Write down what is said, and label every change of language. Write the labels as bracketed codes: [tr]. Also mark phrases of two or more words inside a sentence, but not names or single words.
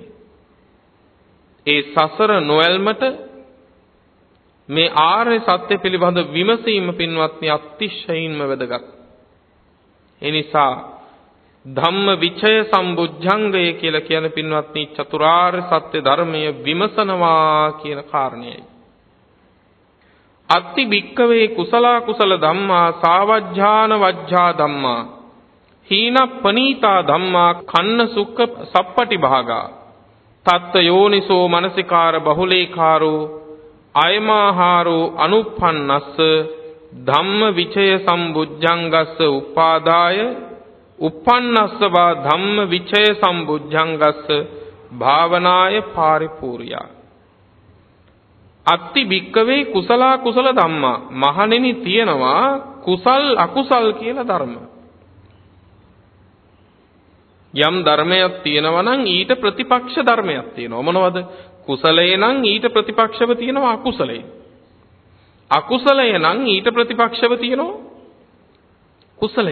[si] ඒ සසර නොයල්මට මේ ආර්ය සත්‍ය පිළිබඳ විමසීම පින්වත්නි අතිශයින්ම වැදගත්. ඒ නිසා ධම්ම විචය සම්බුද්ධංගය කියලා කියන පින්වත්නි චතුරාර්ය සත්‍ය ධර්මය විමසනවා කියන කාරණයයි. [pi] අත්ති භික්කවේ කුසලා කුසල ධම්මා සාවජ්ජාන වජ්ජා ධම්මා හීන පනීතා ධම්මා කන්න සුක්ඛ සප්පටි භාගා තත්ත යෝනිසෝ මනසිකාර බහුලේකාරෝ අයමාහාරෝ අනුප්පන්නස්ස ධම්ම විචය සම්බුද්ධංගස්ස උපාදාය uppannasva dhamma vichaya sambujjangassa භාවනාය පාරිපූර්ණා අත්ති භික්කවේ කුසලා කුසල ධම්මා [si] මහණෙනි තියෙනවා කුසල් අකුසල් කියලා ධර්ම. යම් ධර්මයක් තියෙනවා නම් ඊට ප්‍රතිපක්ෂ ධර්මයක් තියෙනවා. මොනවද? කුසලය නම් ඊට ප්‍රතිපක්ෂව තියෙනවා අකුසලය. අකුසලය නම් ඊට ප්‍රතිපක්ෂව තියෙනවා කුසලය.